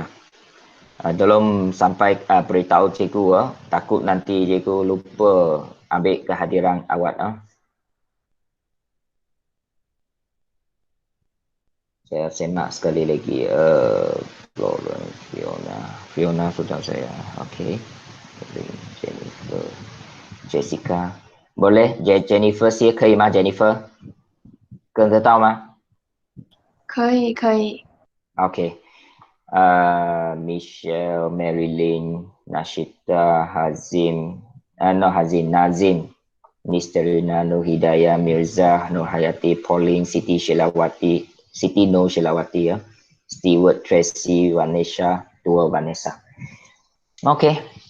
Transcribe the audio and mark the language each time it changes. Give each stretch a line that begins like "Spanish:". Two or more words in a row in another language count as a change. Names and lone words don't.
Malay: Tolong sampai beritahu cikgu, takut nanti cikgu lupa ambil kehadiran awak. Saya semak sekali lagi. Fiona sudah saya. Okey. Jennifer, Jessica.
Chinese: Boleh Jennifer 先可以吗 Jennifer 跟得到吗？可以，可以。
Malay: OK， Michelle, Marilyn, Nashita, Hazim, Nazim, Nisterina, Nur Hidayah, Mirza, Nur Hayati, Pauline, Siti Shilawati, Siti Nur Shilawati ya, Stewart, Tracy, Vanessa, dua Vanessa. Okey.